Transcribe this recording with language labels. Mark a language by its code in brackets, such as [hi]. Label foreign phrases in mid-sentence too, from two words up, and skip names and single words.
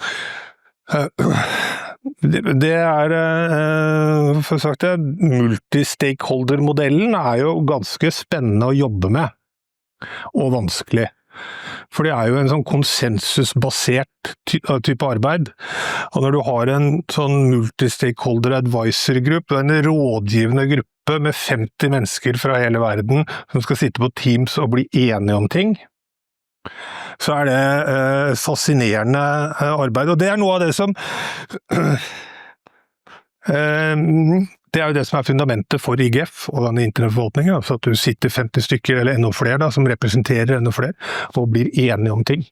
[no] Det er, for sagt det, multi-stakeholder-modellen er jo ganske spennende å jobbe med, og vanskelig. For det er jo en sånn konsensusbasert type arbeid. Og når du har en sånn [en] multi-stakeholder advisory group, [no] en rådgivende gruppe med 50 mennesker fra hele verden som skal sitte på Teams og bli enige om ting, så er det fascinerende arbeid. Og det er noe av det som det er jo det som er fundamentet for IGF og denne internettforvaltningen, altså at du sitter 50 stykker eller enda flere da, som representerer enda flere, og blir enige om ting.